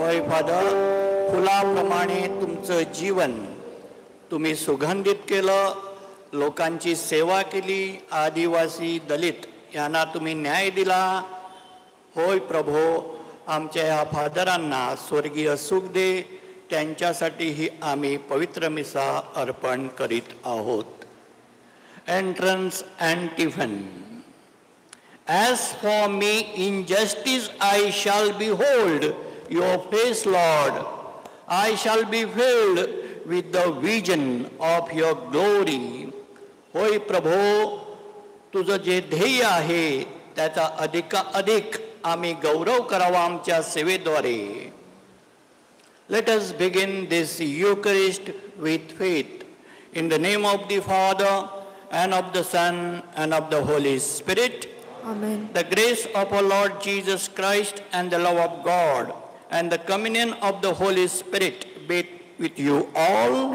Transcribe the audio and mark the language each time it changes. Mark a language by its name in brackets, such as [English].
[Marathi] Father, फुलाप्रमाणे तुमचं जीवन तुम्ही सुगंधित केलं, लोकांची सेवा केली, आदिवासी दलित यांना तुम्ही न्याय दिला. होय प्रभो, आमच्या ह्या फादरांना स्वर्गीय सुख दे, त्यांच्यासाठीही आम्ही पवित्र मिसा अर्पण करीत आहोत. [English] Entrance Antiphon. As for me, in justice I shall behold your face, Lord. I shall be filled with the vision of your glory. [Marathi] होय प्रभो, तुझं जे ध्येय आहे त्याचा अधिक आम्ही गौरव करावा आमच्या सेवेद्वारे. [English] Let us begin this Eucharist with faith. In the name of the Father, and of the Son, and of the Holy Spirit. Amen. The grace of our Lord Jesus Christ and the love of God and the communion of the Holy Spirit be with you all.